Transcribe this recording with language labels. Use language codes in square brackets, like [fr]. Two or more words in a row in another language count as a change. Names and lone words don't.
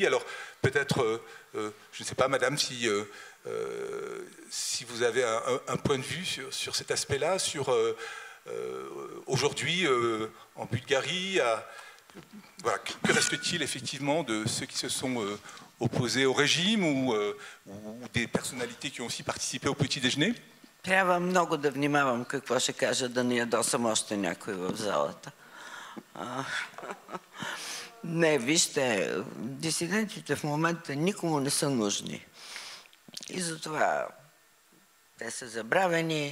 [fr] Alors peut-être, je ne sais pas, madame, si vous avez un point de vue sur cet aspect-là, sur... aujourd'hui, en Bulgarie, voilà, que reste-t-il effectivement de ceux qui se sont opposés au régime ou des personnalités qui ont aussi participé au petit déjeuner? [bg] Трябва много да внимавам какво ще кажа, да не ядосам още някой в залата. Не, вижте, дисидентите в момента никому не са нужни. И затова те са забравени.